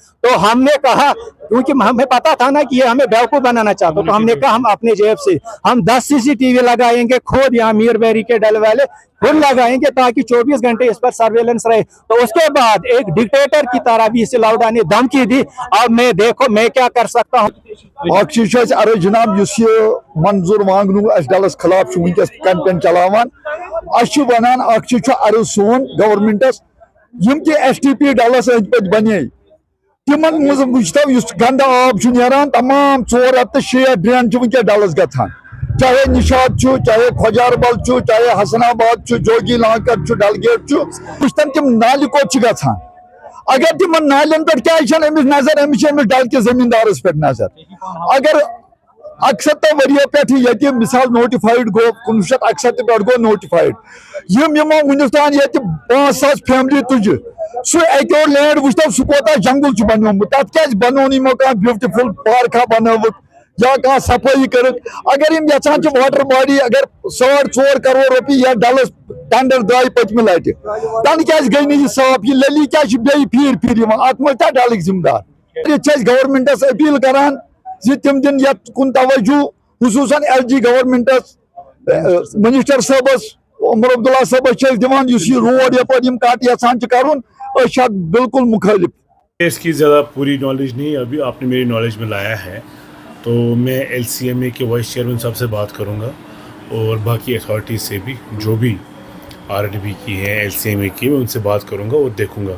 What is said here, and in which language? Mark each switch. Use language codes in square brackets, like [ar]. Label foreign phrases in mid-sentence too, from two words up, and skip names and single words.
[hi] तो हमने कहा, क्योंकि हमें पता था ना कि ये हमें बेवकूफ बनाना चाहता, तो हमने कहा हम अपने जेब से हम 10 CCTV लगाएंगे खुद, यहाँ मीरबेरी के डल वाले खुद लगाएंगे, ताकि 24 घंटे इस पर सर्वेलेंस रहे। तो उसके बाद एक डिक्टेटर की तरह वीसी लौड़ा ने धमकी दी। अब मैं देखो मैं क्या कर सकता हूँ। [ks] अरे जनाब मंजूर मांगन डलस खिलाफ वनकस कैंपेन चलावान वन अर्ज सोन गवर्नमेंटस यम STP डलस अंद पे बने तिमन वुचतव गंदा आब नान तमाम 4 हफ्त 6 ड्रेन वनकस डलस गथान, चाहे निशात चाहे खोजारबल चाहे हसनाबाद जोगी लाकर डलगेट वुचतन तम नाल कोत गथान। अगर तिम नालन पे क्या अमिस नजर, अमिस डल के जमींदारस पे नजर। अगर 61 वरियो पे मिसाल नोटिफाइड गो 1961 पे गो नोटिफाइड यमो वुनतान ये 5000 फैमिली तुज सह एक और लैंड वुचतव सह कोता जंगल बनोमुत, तथ क्या बनो नो कह [en] beautiful park [ks] बनोत या कह सफाई कर। अगर इन यचान [en] water body [ks] अगर 4.5 करोड़ रुपये या डलस टेंडर द्राय पतम लटि तन क्या गई नहीं साफ, यह लली क्या फिर अत मे क्या डल जिम्मेदार। गवर्नमेंटस अपील करान तिम दिन कुन तवज्जो, खुसूसन LG गवर्नमेंटस मिनिस्टर साहबस उमर अब्दुल्ला साहबस दिवान रोड यपर कट यचान कर बिल्कुल मुखालिफ। [hi] इसकी ज़्यादा पूरी नॉलेज नहीं, अभी आपने मेरी नॉलेज में लाया है, तो मैं LCMA के [en] vice chairman [hi] साहब से बात करूंगा और बाकी अथॉरिटीज़ से भी, जो भी RDB की है LCMA की, मैं उनसे बात करूंगा और देखूंगा।